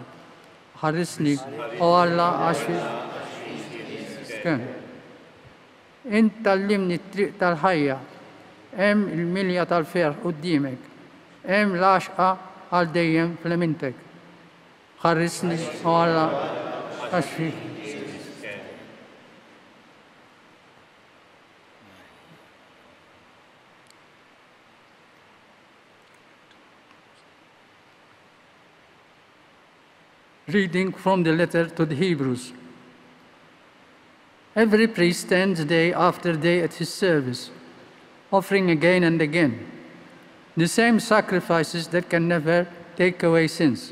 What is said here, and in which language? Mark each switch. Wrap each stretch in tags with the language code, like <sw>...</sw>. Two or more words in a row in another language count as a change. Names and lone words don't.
<mt>Ħarisni u Alla għax int tallimni t-triq tal-ħajja, hemm il-milja tal-ferħ qudiemek, hemm l-għaxqa għal dejjem fl-imintek. Ħarrisni u Alla għax fik.</mt> <en>Reading from the letter to the Hebrews. Every priest stands day after day at his service, offering again and again the same sacrifices that can never take away sins.</en>